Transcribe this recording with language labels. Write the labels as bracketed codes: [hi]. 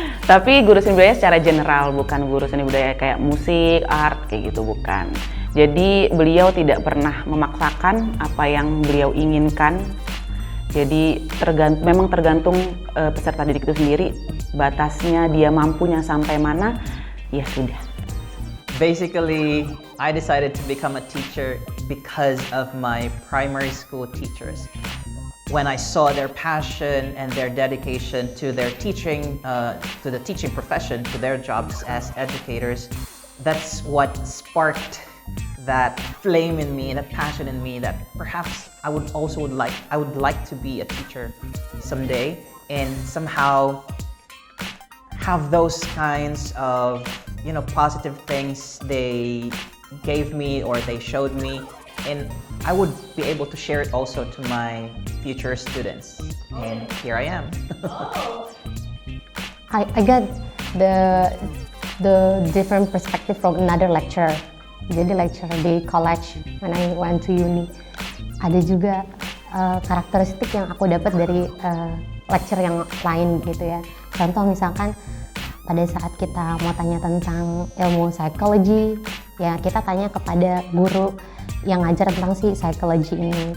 [id] Tapi guru seni budaya secara general, bukan guru seni budaya kayak musik, art, kayak gitu, bukan. Jadi beliau tidak pernah memaksakan apa yang beliau inginkan. Jadi memang tergantung peserta didik itu sendiri, batasnya dia mampunya sampai mana, ya sudah. [en] Basically, I decided to become a teacher because of my primary school teachers. When I saw their passion and their dedication to their teaching, to the teaching profession, to their jobs as educators, that's what sparked that flame in me, that passion in me, that perhaps I would like to be a teacher someday and somehow have those kinds of, positive things they gave me or they showed me, and I would be able to share it also to my future students. And here I am. I got the different perspective from another lecturer. Jadi lecturer di college when I went to uni. [id] Ada juga karakteristik yang aku dapat dari lecturer yang lain gitu ya. Contoh misalkan pada saat kita mau tanya tentang ilmu psychology, Ya kita tanya kepada guru yang ngajar tentang si psychology ini.